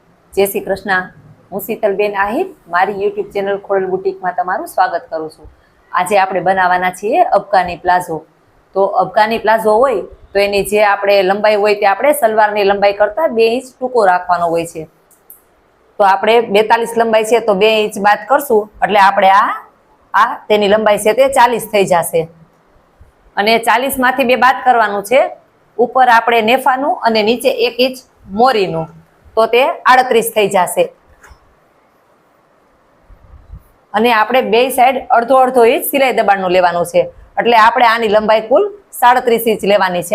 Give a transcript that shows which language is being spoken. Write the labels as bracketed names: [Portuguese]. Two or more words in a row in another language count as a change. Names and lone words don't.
[Gujarati] જય શ્રી કૃષ્ણ. હું શીતલબેન આહિર મારી યૂટ્યૂબ ચેનલ ખોડલ બુટીક માં તમારું સ્વાગત કરું છું। આજ આપણે બનાવવાના છીએ અફગાની પ્લાઝો. તો અફગાની પ્લાઝો હોય તો એની જે આપણે લંબાઈ હોય તે આપણે સલવારની લંબાઈ કરતા 2 ઇંચ ટૂંકો રાખવાનો હોય છે। તો આપણે 42 લંબાઈ છે તો 2 ઇંચ બાદ કરશું એટલે આપણે આ તેની લંબાઈ છે તે 40 થઈ જશે અને 40 માંથી 2 બાદ કરવાનું છે। ઉપર આપણે નેફાનું અને નીચે 1 इंच મોરીનું तो ते 38 થઈ જશે અને આપણે બે સાઈડ અડધો અડધો इंच સિલાઈ દબાણનું લેવાનું છે એટલે આપણે આની લંબાઈ કુલ 37 इंच લેવાની છે।